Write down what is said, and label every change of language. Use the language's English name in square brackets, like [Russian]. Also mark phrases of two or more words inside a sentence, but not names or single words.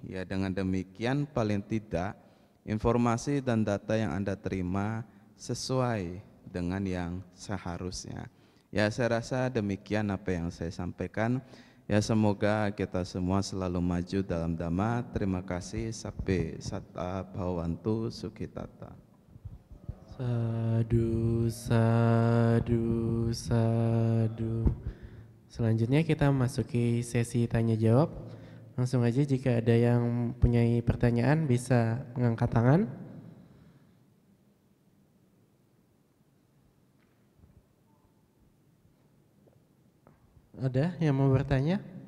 [Indonesian] Ya, dengan demikian paling tidak informasi dan data yang Anda terima sesuai dengan yang seharusnya. Ya, saya rasa demikian apa yang saya sampaikan. Ya, semoga kita semua selalu maju dalam dhamma. Terima kasih. [Pali] Sabbe satta bhavantu sukhitata. Sadu, sadu, sadu. [Indonesian] Selanjutnya kita masuki sesi tanya jawab. Langsung aja jika ada yang punya pertanyaan bisa mengangkat tangan. Ada yang mau bertanya?